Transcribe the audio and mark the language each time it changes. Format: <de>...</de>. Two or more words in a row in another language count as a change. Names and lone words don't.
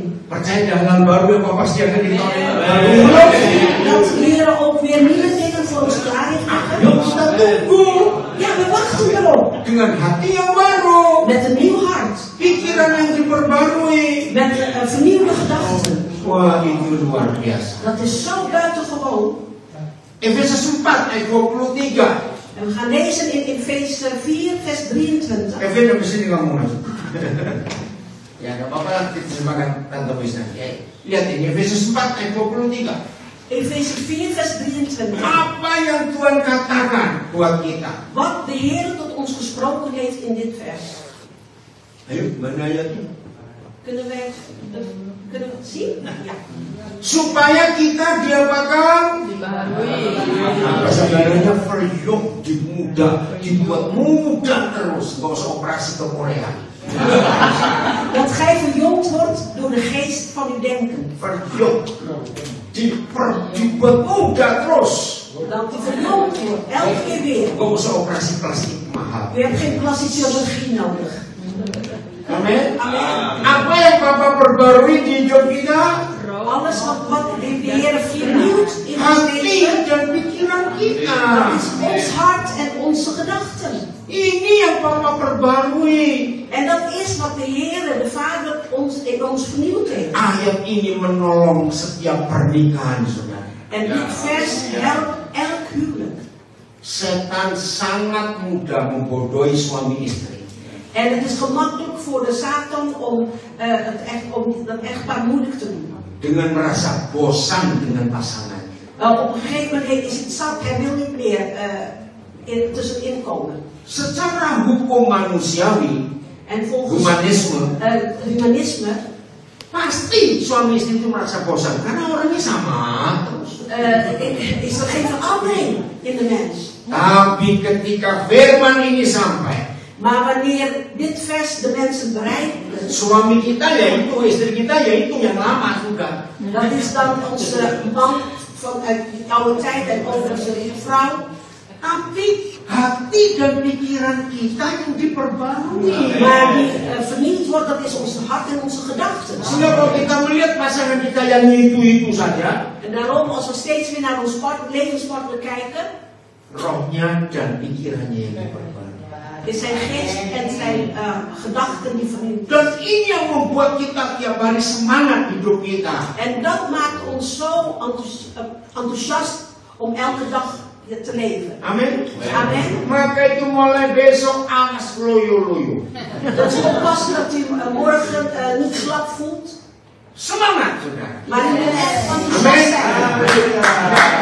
<id>Percaya hal baru yang pasti akan ditolong.</id> <nl>Dat de Heer ook weer nieuwe dingen voor ons klaar heeft</nl> <id>Yuk</id> <nl>liggen.</nl> <id>kita tunggu</id> <nl>Ja, we wachten erop.</nl> <id>dengan hati yang baru,</id> <nl>Met een nieuw hart.</nl> <id>pikiran yang diperbarui.</id> <nl>Met vernieuwde gedachten.</nl> <id>Wah, itu luar biasa.</id> <nl>Dat is zo buitengewoon.</nl> <id>Efesus 4 ayat 23.</id> <nl>En we gaan lezen in Efeze 4 vers 23.</nl> <id>Kevin habis ini ngomong aja. Ya, nggak apa-apa, kita terjemahkan Tante Wisna. Lihat ini, Efesus 4 ayat 23. Efeze 4 vers 23. Apa yang Tuhan katakan buat kita?</id> <nl>Wat de Heer tot ons gesproken heeft in dit vers.</nl> <id>Ayo, mana ayatnya?</id> <nl>Kunnen we het zien? Ja.</nl> <id>Supaya kita diapakan? Apa saudaranya verjong, dibuat muda terus, nggak usah operasi ke Korea.</id> <nl>Dat gij verjongd wordt door de geest van uw denken.</nl> <id>Verjong, dibuat muda terus.</id> <nl>Dat u verjongd wordt, elke keer weer.</nl> <id>Nggak usah operasi plastik mahal.</id> <nl>U hebt geen plastische chirurgie nodig.</nl> <id>Amin. Apa yang Bapak perbarui di hidup kita?</id> <nl>Alles wat de Heer vernieuwt in ons</nl> <id>Hati</id> <nl>leven,</nl> <id>dan pikiran kita.</id> <nl>dat is ons hart en onze gedachten.</nl> <id>Ini yang Bapak perbarui.</id> <nl>En dat is wat de Heer, de Vader, in ons vernieuwd heeft.</nl> <id>Ayat ini menolong setiap pernikahan, saudara.</id> <nl>En dit vers helpt elk huwelijk.</nl> <id>Setan sangat mudah membodohi suami istri.</id> <nl>En het is gemakkelijk voor de Satan om dat echtpaar moeilijk te doen.</nl> <id>Dengan merasa bosan dengan pasangan.</id> <nl>Op een gegeven moment is het zat, hij wil niet meer tussenin komen.</nl> <id>Secara hukum manusiawi,</id> <nl>En volgens humanisme</nl> <id>pasti suami istri itu merasa bosan karena orangnya sama terus.</id> <nl>is er geen verandering in de mens.</nl> <id>Tapi ketika firman ini sampai,</id> <nl>Maar wanneer dit vers de mensen bereikt,</nl> <id>suami kita yaitu istri kita yaitu yang lama sudah.</id> <nl>dat is dan onze man vanuit de oude tijd en overigens de vrouw.</nl> <id>Tapi hati dan pikiran kita yang diperbarui.</id> <nl>Maar die vernieuwd wordt, dat is ons hart en onze gedachten.</nl> <id>Sehingga kalau kita melihat pasangan kita yang itu saja,</id> <nl>En daarom, als we steeds weer naar ons levenspartner kijken,</nl> <id>rohnya dan pikirannya yang diperbarui.</id> <nl>is zijn geest en zijn gedachten die van u.</nl> <id>Dan ini yang membuat kita tiap hari semangat hidup kita.</id> <nl>En dat maakt ons zo enthousiast om elke dag te leven.</nl> <id>Amin.</id> <nl>Amen.</nl> <id>Maka itu mulai besok awas loyo-loyo.</id> <nl>Dus oppassen dat u morgen niet slap voelt.</nl> <id>Semangat, saudara.</id> <nl>Maar u moet echt enthousiast zijn.</nl> <id>Amin.</id>